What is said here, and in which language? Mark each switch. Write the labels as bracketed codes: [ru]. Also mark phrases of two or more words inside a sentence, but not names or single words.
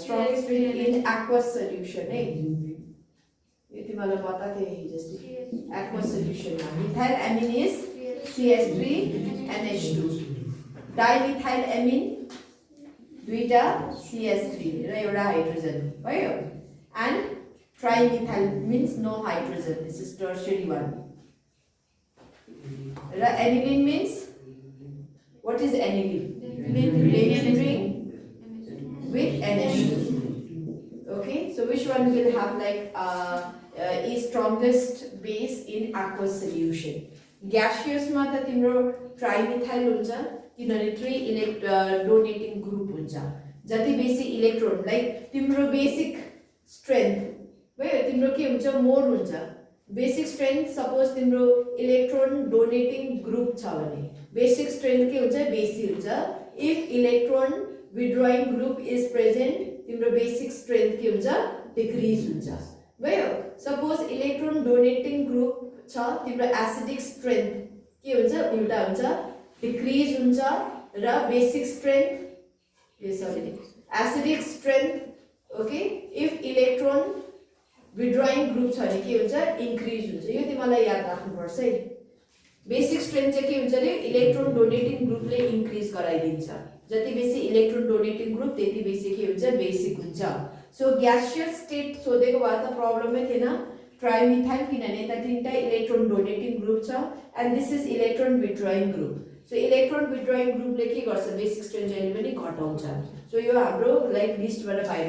[en] Strongest in aqueous solution, eh? Aqueous solution. Methylamine is CH3 NH2. Dimethylamine duita CH3 [ne] र एउटा hydrogen भयो [en] and trimethyl means no hydrogen. This is tertiary one. र aniline means what is aniline? Plain ring with NH2. Okay, so which one will have like is strongest base in aqueous solution? [ne] Gaseous मा त तिम्रो trimethyl हुन्छ किनभने 3 [en] donating group [ne] हुन्छ जति बेसी [en] electron like [ne] तिम्रो [en] basic strength [ne] भयो तिम्रो के हुन्छ मोर हुन्छ [en] basic strength [ne] सपोज तिम्रो [en] electron donating group [ne] छ भने [en] basic strength [ne] के हुन्छ बेसी हुन्छ [en] if electron withdrawing group is present [ne] तिम्रो [en] basic strength [ne] के हुन्छ डिक्रीज हुन्छ भयो [en] suppose electron donating group [ne] छ तिम्रो [en] acidic strength [ne] के हुन्छ उल्टा हुन्छ डिक्रीज हुन्छ र [en] basic strength acidic strength okay if electron withdrawing group [ne] छ भने के हुन्छ इन्क्रिज हुन्छ यो तिमीलाई याद राख्नुपर्छ है [en] basic strength [ne] चाहिँ के हुन्छ रे [en] electron donating group [ne] इन्क्रिज गराइदिन्छ जति बेसी [en] electron donating group [ne] त्यति बेसी के हुन्छ बेसिक हुन्छ [en] so gaseous state [ne] सोधेको भए त प्रब्लमै थिएन ट्राइमिथाइल किनभने त तीनटा [en] electron donating group [ne] छ [en] and this is electron withdrawing group so electron withdrawing group [ne] के गर्छ [en] basic strength [ne] जहिले पनि घटाउँछ सो यो हाम्रो [en] like list [ne] बाहिर